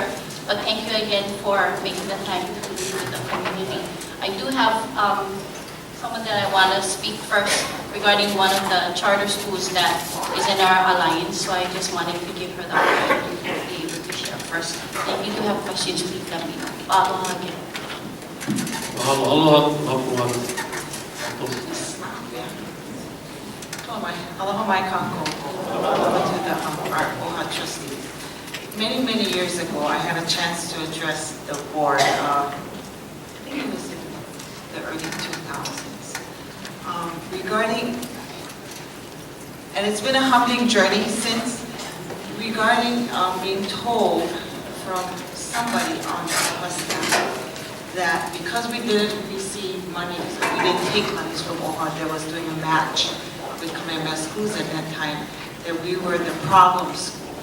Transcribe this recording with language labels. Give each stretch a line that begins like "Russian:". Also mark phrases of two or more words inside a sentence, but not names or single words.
English: But thank you again for making the time to be with the community. I do have someone that I want to speak first regarding one of the charter schools that is in our alliance. So I just wanted to give her the opportunity to be able to share first. If you do have questions, please let me know. Aloha again.
Hawaiian: Aloha, aloha, aloha. Aloha mai kako,
English: aloha to our OHA trustees. Many, many years ago, I had a chance to address the board, I think it was in the early 2000s, regarding, and it's been a humbling journey since, regarding being told from somebody on the OHA staff that because we didn't receive monies, we didn't take monies from OHA that was doing a match with Kamehameha schools at that time, that we were the problem school.